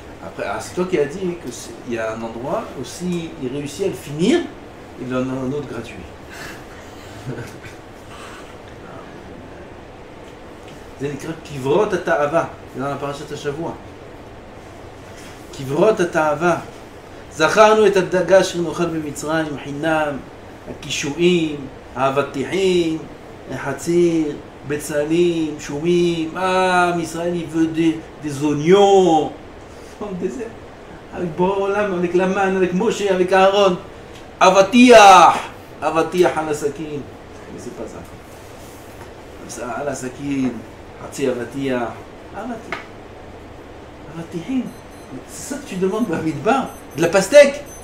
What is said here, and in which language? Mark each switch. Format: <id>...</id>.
<fr>Après, c'est toi qui as dit qu'il y a un endroit où s'il réussit à le finir, il en a un autre gratuit. C'est écrit Kivrot Ata'ava, dans la parashat Shavua. Kivrot Ata'ava.</fr> <he>זכרנו את הדגה שנאכל במצרים, חינם, הקישואים, האבטיחים, החציר, בצלים, שומים, ישראל</he> <fr>il veut des oignons. Avec Borolam, avec Laman, avec Moshe, avec Aaron. Avatiah à la sakin. Mais c'est pas ça. Ça, à la sakin.</fr> <he>Hatsi avatiah.</he> <fr>Avatihim. C'est ça que tu demandes, Bamidbar. De la pastèque.</fr>